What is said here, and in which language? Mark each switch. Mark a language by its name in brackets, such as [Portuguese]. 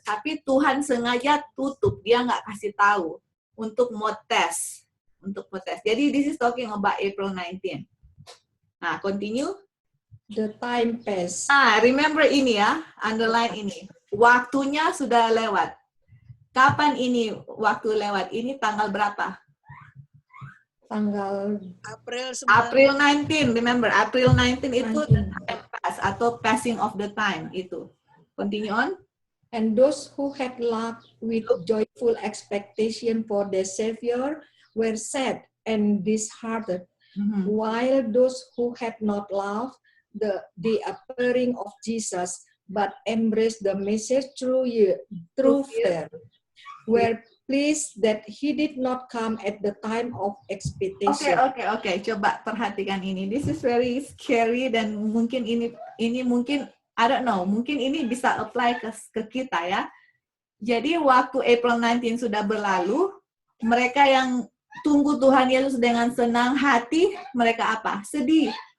[Indonesian] Tapi Tuhan sengaja tutup, dia nggak kasih tahu untuk mau tes. Jadi [English] this is talking about April 19. Nah, continue. The time pass. Remember [Indonesian] ini ya, [English] underline [Indonesian] ini. Waktunya sudah lewat. Kapan ini waktu lewat? Ini tanggal berapa? Tanggal [English] April 19, remember, April 19 [Indonesian] itu [English] the time pass [Indonesian] atau [English] passing of the time itu. Continue on. And those who had loved with joyful expectation for their Savior were sad and disheartened, while those who had not loved the appearing of Jesus but embraced the message through fear were pleased that he did not come at the time of expectation. [Indonesian] Oke. Coba perhatikan ini. [English] This is very scary [Indonesian] dan mungkin ini mungkin [English] I don't know, [Indonesian] mungkin ini bisa [English] apply [Indonesian] ke kita ya. Jadi waktu April 19 sudah berlalu, mereka yang tunggu Tuhan Yesus dengan senang hati, mereka apa? Sedih.